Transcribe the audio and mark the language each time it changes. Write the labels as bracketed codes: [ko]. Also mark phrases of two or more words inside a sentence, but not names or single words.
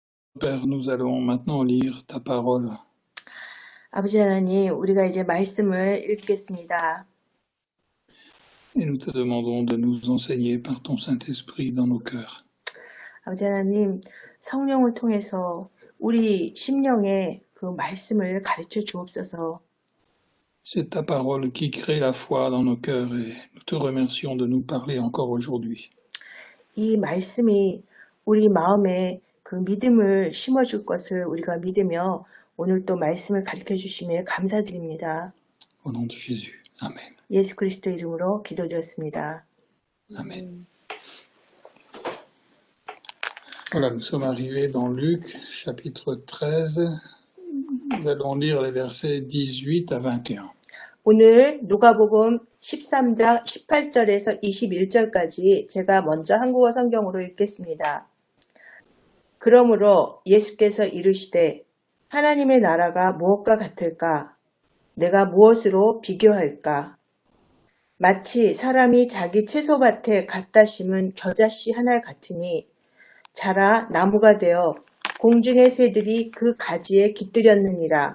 [fr] Père, nous allons maintenant lire ta parole [ko] 아버지 하나님, 우리가 이제 말씀을 읽겠습니다. [fr] et nous te demandons de nous enseigner par ton Saint-Esprit dans nos cœurs. [ko] 아버지 하나님, 성령을 통해서 우리 심령에 그 말씀을 가르쳐 주옵소서. [fr] C'est ta parole qui crée la foi dans nos cœurs et nous te remercions de nous parler encore aujourd'hui. [ko] 이 말씀이 우리 마음에 그 믿음을 심어줄 것을 우리가 믿으며 오늘 또 말씀을 가르쳐 주심에 감사드립니다. [fr] Au nom de Jésus. Amen. [ko] 예수 그리스도 이름으로 기도드렸습니다. Amen. [fr] Voilà, nous sommes arrivés dans Luc, chapitre 13. Nous allons lire les versets 18 à 21. [ko] 오늘 누가복음 13장 18절에서 21절까지 제가 먼저 한국어 성경으로 읽겠습니다. 그러므로 예수께서 이르시되 하나님의 나라가 무엇과 같을까? 내가 무엇으로 비교할까? 마치 사람이 자기 채소밭에 갖다 심은 겨자씨 하나 같으니 자라 나무가 되어 공중의 새들이 그 가지에 깃들였느니라.